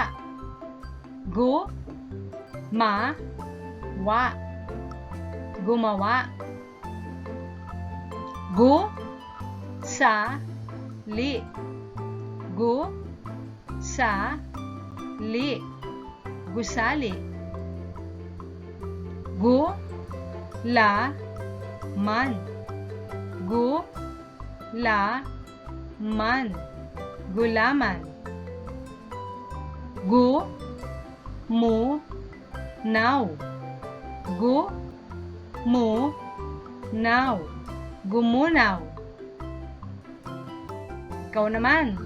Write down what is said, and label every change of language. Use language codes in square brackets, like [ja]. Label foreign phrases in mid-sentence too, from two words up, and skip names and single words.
[tl] Gu ma wa. Gumawa. Gu sa li. Gu sa li. Gusali. Gu la man. Gu la man. Gulaman. Gu mu naw. Gu mu naw. Gumunaw. Ikaw naman.